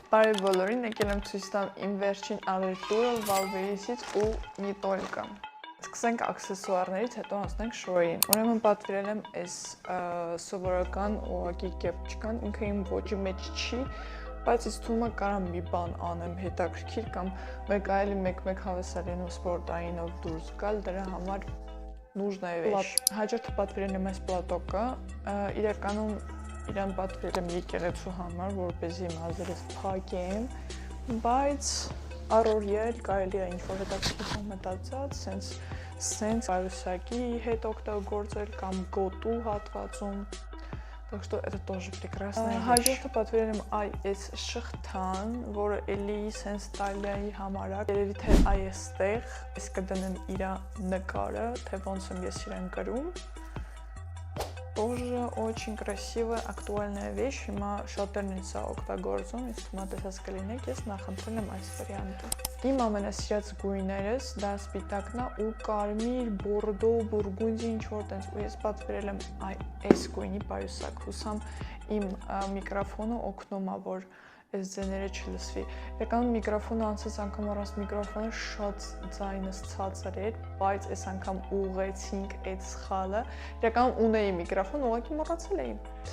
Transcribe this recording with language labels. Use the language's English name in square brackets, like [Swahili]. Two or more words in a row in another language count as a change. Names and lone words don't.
[Armenian] Բարև բոլորին, եկել եմ ցույց տամ իմ վերջին առևտուրը Valverisից ու մի только։ Սկսենք աքսեսուարներից, հետո անցնենք շոուին։ Ուրեմն պատվիրել եմ այս սովորական ուղղակի կեպչկան, ինքը իմ ոճի մեջ չի, բայց ինձ թվում է կարամ մի բան անեմ հետաքրքիր կամ մեկ այլ մեկ հավեսարին ու սպորտայինով դուրս գալ, դրա համար [Russian] нужная вещь։ [Armenian] Հաջորդը պատվիրել եմ այս պլատոկը, իրականում իրան պատվիրել եմ եկեղեցու համար, որպեսզի մազերս փակեմ, բայց առօրյա էլ կարելի է ինչ-որ հետաքրքիր մտածած, սենց պայուսակի հետ օգտագործել կամ գոտու հատվածում, [Russian] так что это тоже прекрасная вещь։ [Armenian] Հաջորդը պատվիրել եմ այս շղթան, որը էլի սենց տալիայի համար է, երևի թե այստեղ, ես կդնեմ իր նկարը, թե ոնց եմ ես իրան կրում։ [Russian] Тоже очень красивая, актуальная вещь, [Armenian] հիմա շատերն են սա օգտագործում, իսկ հիմա տեսած կլինեք, ես նախընտրել եմ այս վարիանտը։ Իմ ամենասիրած գույներս դա սպիտակն է ու կարմիր, բորդո, բուրգունդի ինչ-որ տենց, ու ես պատվիրել եմ այս գույնի պայուսակ, հուսամ իմ միկրոֆոնը օգնում է, որ այս ձեները չլսվի։ Իրականում միկրոֆոնը անցած անգամ առանց միկրոֆոնը շատ ձայնս ցածր էր, բայց այս անգամ ուղղեցինք այդ սխալը։ Իրականում ունեի միկրոֆոն, ուղղակի մոռացել էի։